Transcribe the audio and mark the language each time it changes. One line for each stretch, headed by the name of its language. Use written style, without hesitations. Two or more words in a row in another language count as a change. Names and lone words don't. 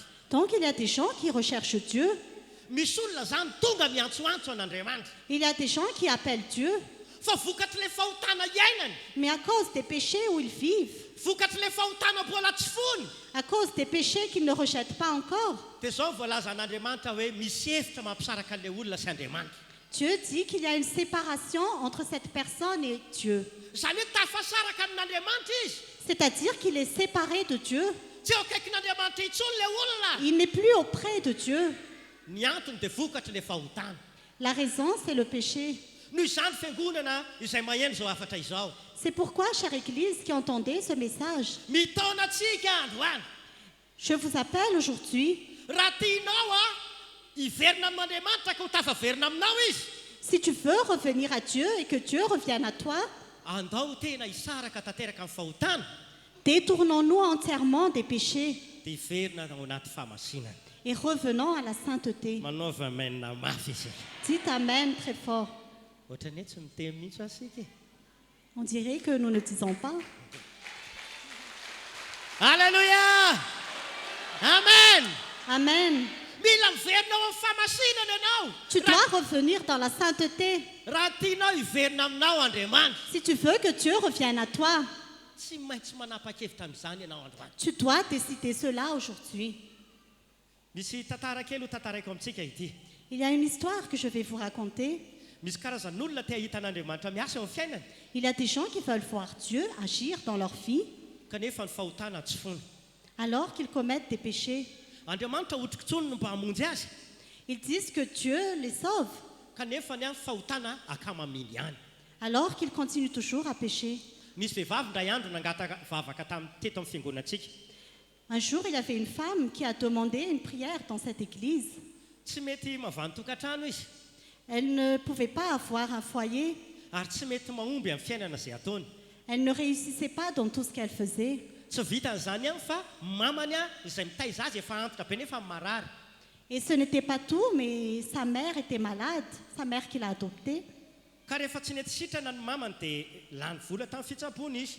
French: Donc il y a des gens qui recherchent Dieu.
Malagasy: Misy olona zany tonga miantsoantso an'Andriamanitra.
French: Il y a des gens qui appellent Dieu.
Malagasy: Fa vokatr'ilay fahotana iainany,
French: Mais à cause des péchés où ils vivent,
Malagasy: vokatr'ilay fahotana mbola tsy fony,
French: à cause des péchés qu'ils ne rejettent pas encore,
Malagasy: dia zao voalaza an'Andriamanitra hoe misy hevitra mampisaraka an'ilay olona sy Andriamanitra.
French: Dieu dit qu'il y a une séparation entre cette personne et Dieu.
Malagasy: Zany hoe tafasaraka amin'Andriamanitra izy.
French: C'est-à-dire qu'il est séparé de Dieu.
Malagasy: Tsy eo akaikin'Andriamanitra intsony ilay olona.
French: Il n'est plus auprès de Dieu.
Malagasy: Ny antony dia vokatr'ilay fahotana.
French: La raison, c'est le péché.
Malagasy: Noho izany fiangonana izay maheno zao afatra izao.
French: C'est pourquoi, chère Église qui entendez ce message,
Malagasy: Mitaona antsika androany.
French: je vous appelle aujourd'hui.
Malagasy: Raha tianao hiverina amin'Andriamanitra ka ho tafaverina aminao izy,
French: Si tu veux revenir à Dieu et que Dieu revienne à toi,
Malagasy: andao tena hisaraka tanteraka amin'ny fahotana,
French: détournons-nous entièrement des péchés
Malagasy: dia hiverina ao anaty fahamasinana.
French: et revenons à la sainteté.
Malagasy: Manaova maina mafy izy.
French: Dites Amen très fort.
Malagasy: Ohatrany hoe tsy miteny mihitsy asika.
French: On dirait que nous ne disons pas. Alléluia! Amen! Amen.
Malagasy: Mila miverina ao amin'ny fahamasinana ianao.
French: Tu dois revenir dans la sainteté.
Malagasy: Raha tianao hiverina aminao Andriamanitra,
French: Si tu veux que Dieu revienne à toi,
Malagasy: tsy maintsy manapa-kevitra amin'izany ianao androany.
French: tu dois décider cela aujourd'hui.
Malagasy: Misy tantara kely ho tantaraiko amintsika ity.
French: Il y a une histoire que je vais vous raconter.
Malagasy: Misy karazan'olona te ahita an'Andriamanitra miasa eo amin'ny fiainana,
French: Il y a des gens qui veulent voir Dieu agir dans leur vie
Malagasy: kanefa ny fahotana tsy fony.
French: alors qu'ils commettent des péchés.
Malagasy: Andriamanitra otrikitsony no mba hamonjy azy,
French: Ils disent que Dieu les sauve
Malagasy: kanefa ny fahotana akamaminy ihany.
French: alors qu'ils continuent toujours à pécher.
Malagasy: Nisy vehivavy ndray andro nangata vavaka teto amin'ny fiangonantsika.
French: Un jour, il y avait une femme qui a demandé une prière dans cette église.
Malagasy: Tsy mety mahavany tokantrano izy,
French: Elle ne pouvait pas avoir un foyer.
Malagasy: ary tsy mety mahomby amin'ny fiainana izay ataony.
French: Elle ne réussissait pas dans tout ce qu'elle faisait.
Malagasy: Tsy vitan'izany ihany fa mamany izay mitaiza azy efa antitra be nefa marary.
French: Et ce n'était pas tout, mais sa mère était malade, sa mère qui l'a adoptée.
Malagasy: Ka rehefa tsy nety sitrana ny mamany dia lany vola tamin'ny fitsapony izy.